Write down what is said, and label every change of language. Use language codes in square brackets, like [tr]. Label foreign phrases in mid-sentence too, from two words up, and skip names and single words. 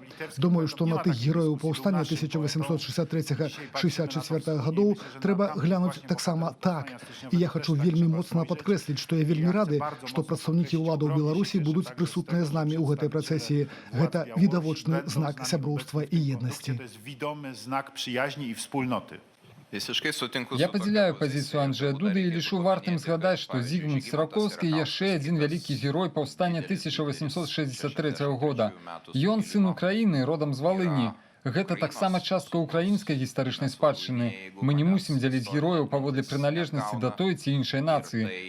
[be] Думаю, што на тых герояў паўстання 1863-64 гадоў трэба глянуць таксама так. І я хачу вельмі моцна падкрэсліць, што я вельмі рады, што прадстаўнікі ўладаў Беларусі будуць прысутныя з намі ў гэтай працэсіі. Гэта відавочны знак сяброўства і еднасці. [pl] Widomy znak przyjaźni i wspólnoty. [be] Я падзяляю пазіцыю Анджэя Дуды і лічу вартым згадаць, што Зігмунд Сіракоўскі яшчэ адзін вялікі герой паўстання 1863 года. Ён сын Украіны, родам з Валыні. Гэта таксама частка украінскай гістарычнай спадчыны. Мы не мусім дзяліць герояў паводле прыналежнасці да той ці іншай нацыі.